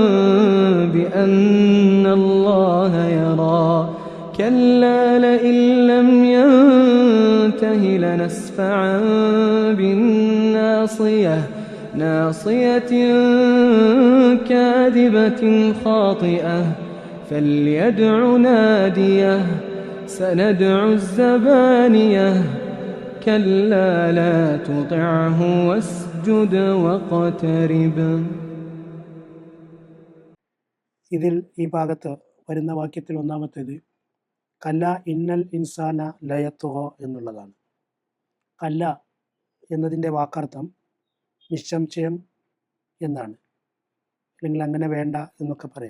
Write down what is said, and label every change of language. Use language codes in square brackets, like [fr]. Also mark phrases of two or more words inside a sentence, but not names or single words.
[ar] بأن الله يرى كلا لئن لم ينته لنسفعا بالناصية ناصية كاذبة خاطئة فليدع ناديه سندع الزبانية كلا لا تطعه واسجد واقترب. [ml] ഇതിൽ ഈ ഭാഗത്ത് വരുന്ന വാക്യത്തിൽ ഒന്നാമത്തേത് [ar] كلا إن الإنسان ليطغى [ml] എന്നുള്ളതാണ്. കല്ല എന്നതിൻ്റെ വാക്കർത്ഥം നിസ്സംശയം എന്നാണ്, അല്ലെങ്കിൽ അങ്ങനെ വേണ്ട എന്നൊക്കെ പറയാം.